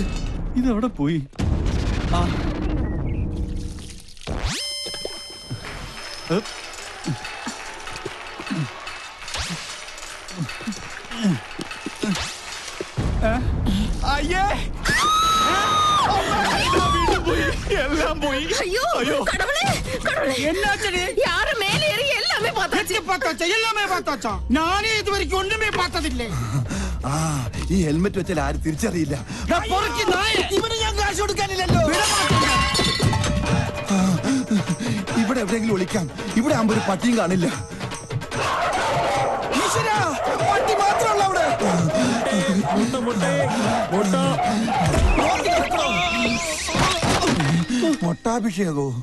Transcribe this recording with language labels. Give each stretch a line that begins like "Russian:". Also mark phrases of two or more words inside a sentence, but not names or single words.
Malayalam: ഇതെവിടെ പോയി? ആ ഉപ്പ്. അയ്യേ വീണ്ടും പോയി, എല്ലാം പോയി.
Tamil: ஐயோ கடவுளே கடவுளே என்னாச்சு யாரு மேல ஏறி எல்லாமே பார்த்தாச்சு. பார்த்தாச்சா எல்லாமே பார்த்தாச்சா நானே இது வரைக்கும் ஒண்ணுமே பார்த்ததில்லை
Malayalam: ആ ഈ ഹെൽമെറ്റ് വെച്ചാൽ ആരും തിരിച്ചറിയില്ല.
Tamil: பொறுக்கி நாயே
Malayalam: ഇവന് ഞാൻ കാശ് കൊടുക്കാനില്ലല്ലോ. ആ, ഇവിടെ എവിടെയെങ്കിലും ഒളിക്കാം. ഇവിടെ ആകുമ്പോ ഒരു പട്ടിയും കാണില്ല. ഈശ്വരാ, പട്ടി മാത്രമല്ല അവിടെ. മൊട്ടാഭിഷേകോ?